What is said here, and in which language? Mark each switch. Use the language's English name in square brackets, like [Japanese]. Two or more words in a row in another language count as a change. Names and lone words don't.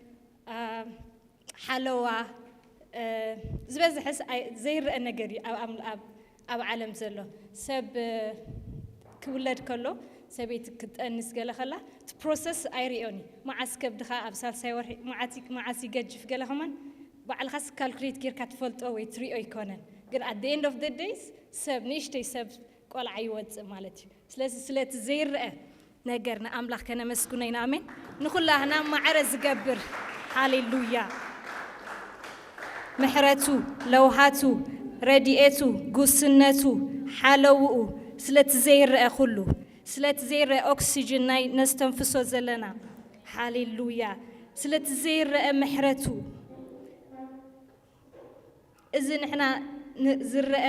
[Tigrinya] ሓለዋ ዝበዝሐስ ዘይርአ ነገር እዩ ኣብ ዓለም ዘሎ ሰብ ክውለድ ከሎ ሰበይቲ ክትጠንስ ገለ ከላ እቲ ፕሮሰስ ኣይርኦን መዓስ ከብድኻ ኣብ ሳልሳይ ወርሒ መዓስ ይገጅፍ ገለ ኸማን ባዕልኻስ ካልኩሌት ጌርካ ትፈልጦ ወይ ትሪኦ ይኮነን ግን [English] at the end of the days [Tigrinya] ሰብ ንእሽተይ ሰብ ቆልዓ ይወፅእ ማለት እዩ ስለዚ ስለቲ ዘይርአ ነገር ንኣምላኽ ከነመስግኖ ኢና ኣሜን ንኹላህና ማዕረ ዝገብር ሃሌሉያ ምሕረቱ ለውሃቱ ረድኤቱ ጉስነቱ ሓለውኡ ስለቲ ዘይርአ ኩሉ ስለቲ ዘይርአ ኦክሲጅን ናይ ነስተንፍሶ ዘለና ሃሌሉያ ስለቲ ዘይርአ ምሕረቱ እዚ ንሕና ዝርአ